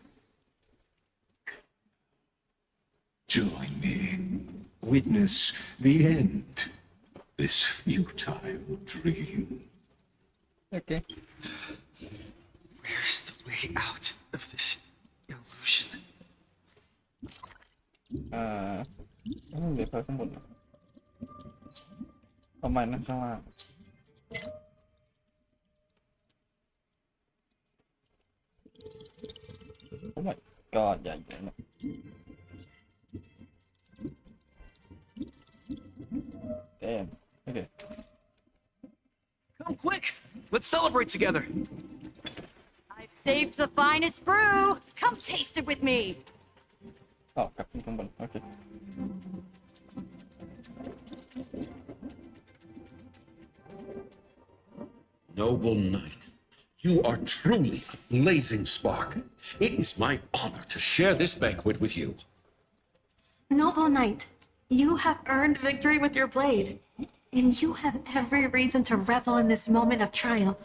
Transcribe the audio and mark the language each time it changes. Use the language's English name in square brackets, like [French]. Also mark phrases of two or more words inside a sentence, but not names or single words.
[English] Join me. Witness the end of this futile dream. Okay. Where's the way out of this illusion? [Thai] เดี๋ยวไปข้างบนนะประมาณนั้นข้างล่างโอ้ [English] my god [Thai] ใหญ่เลยนะ [English] Damn. Okay. Come quick! Let's celebrate together! I've saved the finest brew! Come taste it with me! [Thai] อ๋อกลับขึ้นข้างบนโอเค [English] Noble knight, you are truly a blazing spark. It is my honor to share this banquet with you. Noble knight, you have earned victory with your blade, and you have every reason to revel in this moment of triumph.